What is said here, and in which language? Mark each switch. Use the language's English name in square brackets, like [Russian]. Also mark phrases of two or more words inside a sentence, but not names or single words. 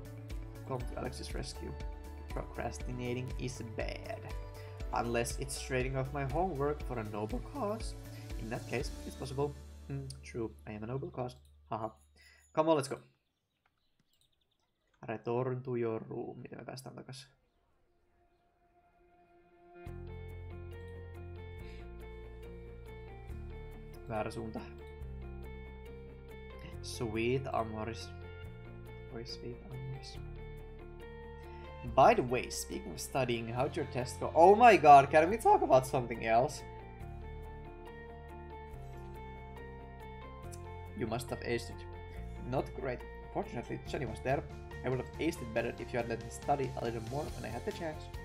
[English] Come to Alex's rescue. Procrastinating is bad. Unless it's trading off my homework for a noble cause. In that case, it's possible. True, I am a noble cause. Haha. Come on, let's go. Return to your room. [Finnish] Miten me päästään takas? Väärä suunta. [English] Sweet Amoris. Oi, sweet Amoris. By the way, speaking of studying, how'd your test go? Oh my god, can we talk about something else? You must have aced it. Not great. Fortunately, Jenny was there. I would have aced it better if you had let me study a little more when I had the chance.